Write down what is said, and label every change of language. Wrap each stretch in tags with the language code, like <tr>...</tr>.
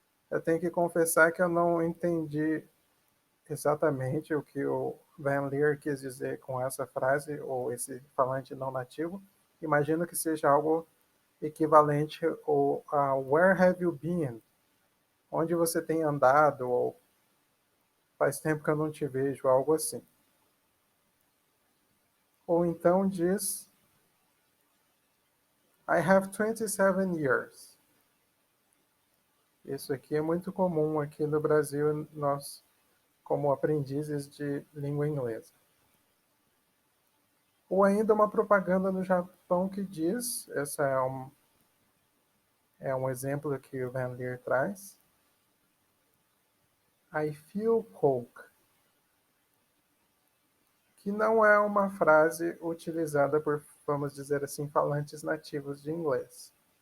<pt>Eu tenho que confessar que eu não entendi exatamente o que o Van Leer quis dizer com essa frase, ou esse falante não nativo. Imagino que seja algo equivalente ao a</pt> <en>Where have you been?</en> <pt>Onde você tem andado, ou faz tempo que eu não te vejo, algo assim. Ou então diz</pt> <en>I have 27 years.</en> <pt>Isso aqui é muito comum aqui no Brasil, nós como aprendizes de língua inglesa. Ou ainda uma propaganda no Japão que diz, essa é um exemplo que o Van Leer traz,</pt> <en>I feel coke,</en> <pt>que não é uma frase utilizada por, vamos dizer assim, falantes nativos de inglês.</pt>